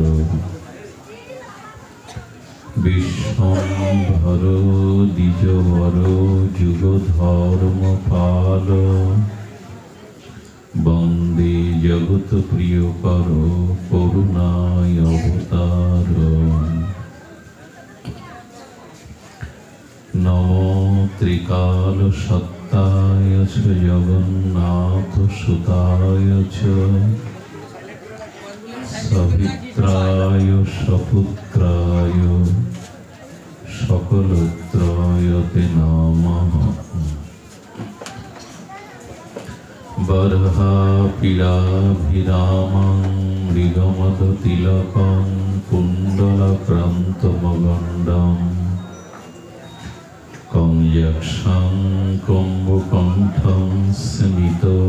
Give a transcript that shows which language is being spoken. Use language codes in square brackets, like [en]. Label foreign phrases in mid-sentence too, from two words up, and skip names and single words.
[sa] বিশ্বম্ভর দ্বিজবর যুগধর্মপাল, বন্দে জগৎ প্রিয়কর করুণায় অবতার। নমো ত্রিকাল সত্তায় চ জগন্নাথ সুতায় চ, সবিত্রায় সপুত্রায় সকলত্রায় তে নমঃ। বরহাপিরাভিরামং মৃগমদতিলকং কুণ্ডলাক্রান্তমগণ্ডম, কঞ্জক্ষং কুম্ভকণ্ঠং স্মিত